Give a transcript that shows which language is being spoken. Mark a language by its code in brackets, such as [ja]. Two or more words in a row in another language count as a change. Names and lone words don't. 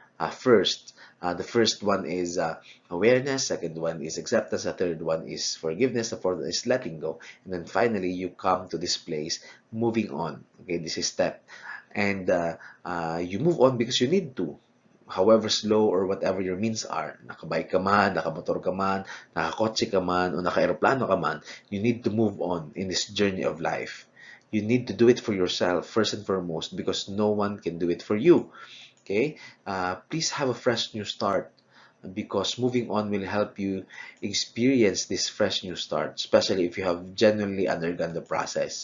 [en] The first one is awareness, second one is acceptance, the third one is forgiveness, the fourth one is letting go, and then finally you come to this place, moving on. Okay, this is step, and you move on because you need to. However slow or whatever your means are, [tl] nakabike ka man, nakamotor ka man, nakakotse ka man, o naka-aeroplano ka man, [en] you need to move on in this journey of life. You need to do it for yourself, first and foremost, because no one can do it for you. Okay? Please have a fresh new start, because moving on will help you experience this fresh new start, especially if you have genuinely undergone the process.